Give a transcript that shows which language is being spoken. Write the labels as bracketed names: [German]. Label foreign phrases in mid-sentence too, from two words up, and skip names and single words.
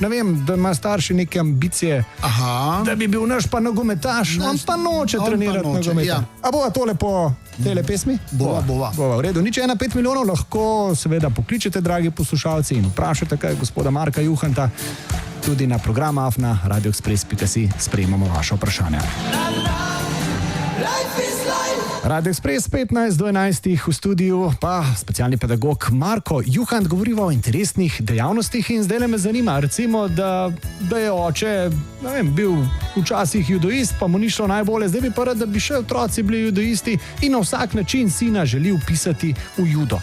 [Slovenian] Ne vem, da ima starši neke ambicije, da bi bil naš pa nogometaš, on pa noče trenirati nogometa. A bova tole po tele pesmi? Bova. V redu. Nič 1,5 milijonov lahko seveda pokličete, dragi poslušalci, in vprašate kaj gospoda Marka Juhanta. Tudi na program AFNA, radioexpress.si sprejemamo vaše vprašanja. [English] Life is life. [Slovenian] Radio Express 15 do 11 v studiu, pa specialni pedagog Marko Juhant, govorimo o interesnih dejavnostih in zdaj me zanima, recimo, da je oče, ne vem, bil včasih judoist, pa mu ni šlo najbolje, zdaj bi pa rad, da bi še otroci bili judoisti in na vsak način sina želi vpisati v judo.